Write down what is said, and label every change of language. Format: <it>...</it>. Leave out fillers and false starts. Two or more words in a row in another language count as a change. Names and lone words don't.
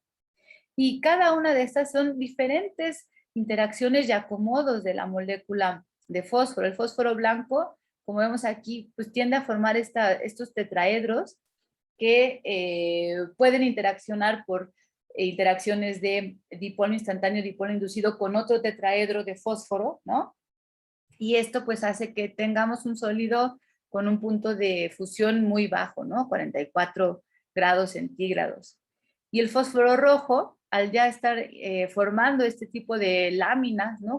<es>Y cada una de estas son diferentes interacciones y acomodos de la molécula de fósforo. El fósforo blanco, como vemos aquí, pues tiende a formar estos tetraedros que pueden interaccionar por interacciones de dipolo instantáneo, dipolo inducido con otro tetraedro de fósforo, ¿no? Y esto pues hace que tengamos un sólido con un punto de fusión muy bajo, ¿no? 44 grados centígrados. Y el fósforo rojo, al ya estar formando este tipo de láminas, ¿no?</es>